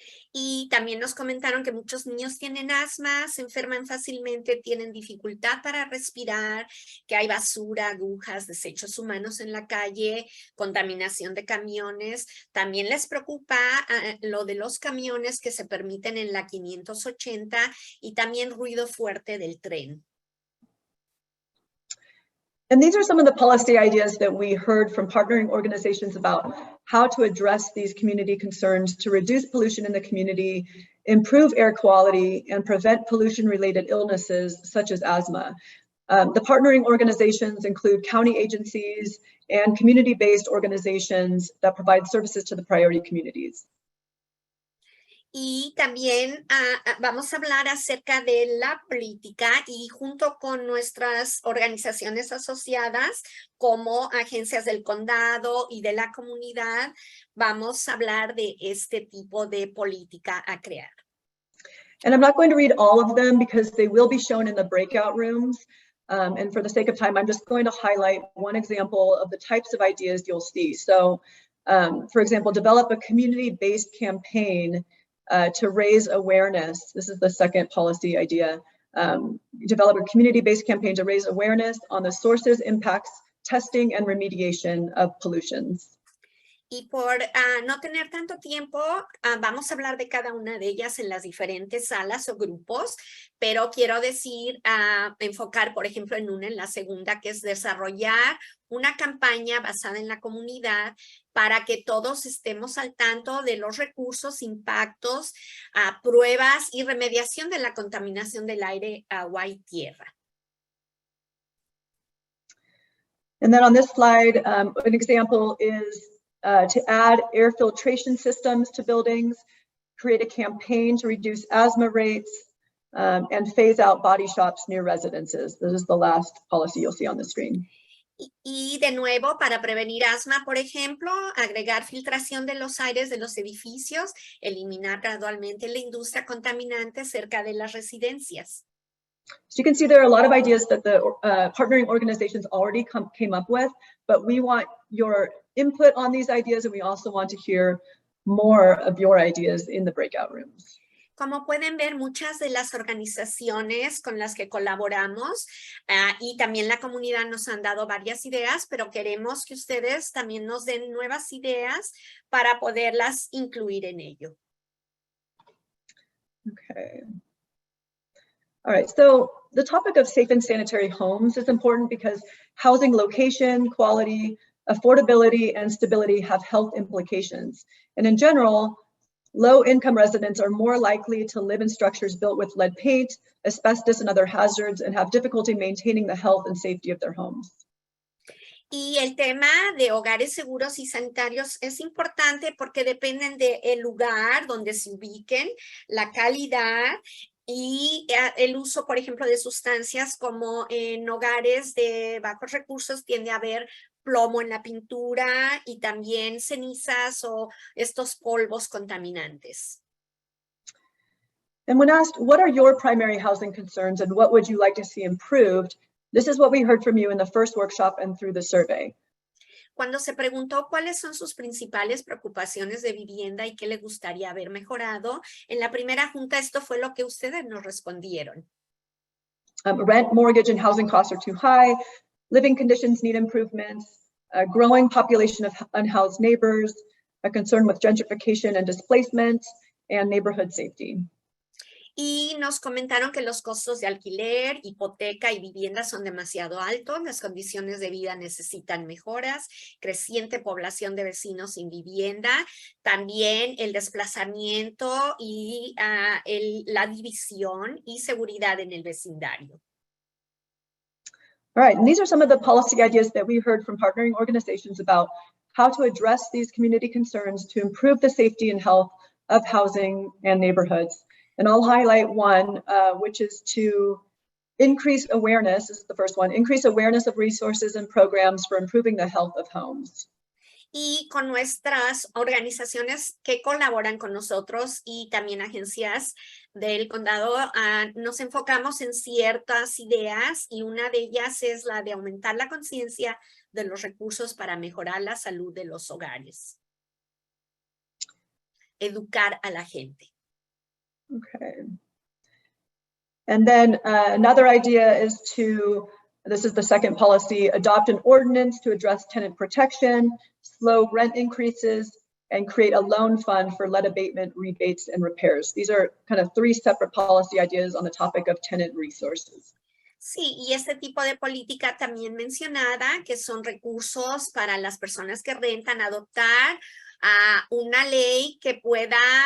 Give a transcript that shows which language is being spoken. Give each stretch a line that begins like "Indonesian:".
Spanish: Y también nos comentaron que muchos niños tienen asma, se enferman fácilmente, tienen dificultad para respirar, que hay basura, agujas, desechos humanos en la calle, contaminación de camiones. También les preocupa lo de los camiones que se permiten en la 580 y también ruido fuerte del tren.
English: And these are some of the policy ideas that we heard from partnering organizations about how to address these community concerns to reduce pollution in the community, improve air quality, and prevent pollution-related illnesses such as asthma. The partnering organizations include county agencies and community-based organizations that provide services to the priority communities.
Spanish: Y también vamos a hablar acerca de la política y junto con nuestras organizaciones asociadas como agencias del condado y de la comunidad, vamos a hablar de este tipo de política a crear.
English: And I'm not going to read all of them because they will be shown in the breakout rooms. And for the sake of time, I'm just going to highlight one example of the types of ideas you'll see. So, for example, develop a community-based campaign to raise awareness. This is the second policy idea. Develop a community-based campaign to raise awareness on the sources, impacts, testing, and remediation of pollutions.
Spanish: Y por no tener tanto tiempo, vamos a hablar de cada una de ellas en las diferentes salas o grupos, pero quiero decir, enfocar, por ejemplo, en una, en la segunda, que es desarrollar una campaña basada en la comunidad para que todos estemos al tanto de los recursos, impactos, pruebas y remediación de la contaminación del aire, agua y tierra.
English: And then on this slide, an example is to add air filtration systems to buildings, create a campaign to reduce asthma rates, and phase out body shops near residences. This is the last policy you'll see on the screen.
Spanish: Y de nuevo, para prevenir asma, por ejemplo, agregar filtración de los aires de los edificios, eliminar gradualmente la industria contaminante cerca de las residencias.
English: So you can see there are a lot of ideas that the partnering organizations already came up with, but we want your input on these ideas, and we also want to hear more of your ideas in the breakout rooms.
Spanish: Como pueden ver, muchas de las organizaciones con las que colaboramos y también la comunidad nos han dado varias ideas, pero queremos que ustedes también nos den nuevas ideas para poderlas incluir en ello. Okay.
English: All right, so the topic of safe and sanitary homes is important because housing location, quality, affordability, and stability have health implications. And in general, low-income residents are more likely to live in structures built with lead paint, asbestos, and other hazards, and have difficulty maintaining the health and safety of their homes.
Spanish: Y el tema de hogares seguros y sanitarios es importante porque dependen del lugar donde se ubiquen, la calidad y el uso, por ejemplo, de sustancias como en hogares de bajos recursos tiende a haber plomo en la pintura y también cenizas o estos polvos contaminantes.
English: And when asked, what are your primary housing concerns and what would you like to see improved? This is what we heard from you in the first workshop and through the survey.
Spanish: Cuando se preguntó cuáles son sus principales preocupaciones de vivienda y qué le gustaría haber mejorado, en la primera junta esto fue lo que ustedes nos respondieron.
English: Rent, mortgage, and housing costs are too high. Living conditions need improvements. A growing population of unhoused neighbors. A concern with gentrification and displacement, and neighborhood safety.
Spanish: Y nos comentaron que los costos de alquiler, hipoteca y vivienda son demasiado altos, las condiciones de vida necesitan mejoras, creciente población de vecinos sin vivienda, también el desplazamiento y la división y seguridad en el vecindario.
English: All right, and these are some of the policy ideas that we heard from partnering organizations about how to address these community concerns to improve the safety and health of housing and neighborhoods. And I'll highlight one, which is to increase awareness. This is the first one, increase awareness of resources and programs for improving the health of homes.
Spanish: Y con nuestras organizaciones que colaboran con nosotros y también agencias del condado, nos enfocamos en ciertas ideas y una de ellas es la de aumentar la conciencia de los recursos para mejorar la salud de los hogares. Educar a la gente. Okay.
English: And then another idea is to, this is the second policy, adopt an ordinance to address tenant protection, slow rent increases, and create a loan fund for lead abatement, rebates, and repairs. These are kind of three separate policy ideas on the topic of tenant resources.
Spanish: Sí, y este tipo de política también mencionada, que son recursos para las personas que rentan, adoptar una ley que pueda